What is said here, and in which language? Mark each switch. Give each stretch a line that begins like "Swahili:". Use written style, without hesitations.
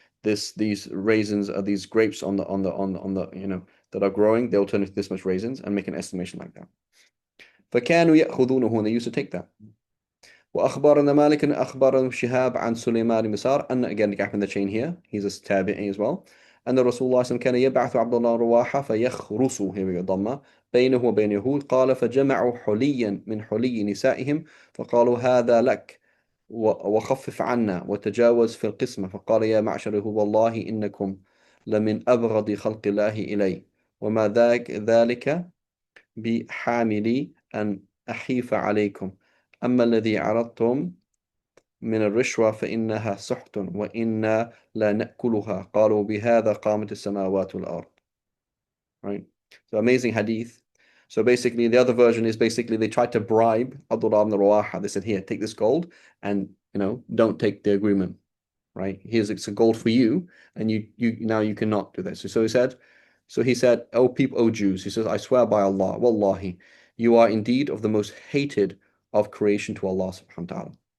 English: These raisins are these grapes on the you know that are growing, they'll turn into this much raisins, and make an estimation like that.
Arabic: فكانوا يأخذونه,
English: and they used to take that.
Arabic: وأخبرنا مالك أخبر شهاب عن سليمان مسار,
English: and again the gap in the chain here, he's a tabi'i as well.
Arabic: أن رسول الله صلى الله عليه وسلم كان يبعث عبد الله رواحة فيخرس,
English: here we go
Arabic: ضمة, بينه وبين يهود, قال فجمعوا حليا من حلي نسائهم فقالوا هذا لك وخفف عنا وتجاوز في القسمة. فقال يا معشر يهود والله إنكم لمن أبغض خلق الله إلي وما ذلك بحاملي أن أحيف عليكم. أما الذي عرضتم من الرشوة فإنها سحت وإنا لا نأكلها. قالوا بهذا قامت السماوات والأرض.
English: Right? So amazing hadith. So basically the other version is basically they tried to bribe Abdullah ibn Rawaha. They said, here, take this gold and, you know, don't take the agreement. right? Here's it's a gold for you, and you now you cannot do this. So he said, O people, O Jews, he says, I swear by Allah, wallahi, you are indeed of the most hated of creation to Allah subhanahu wa ta'ala.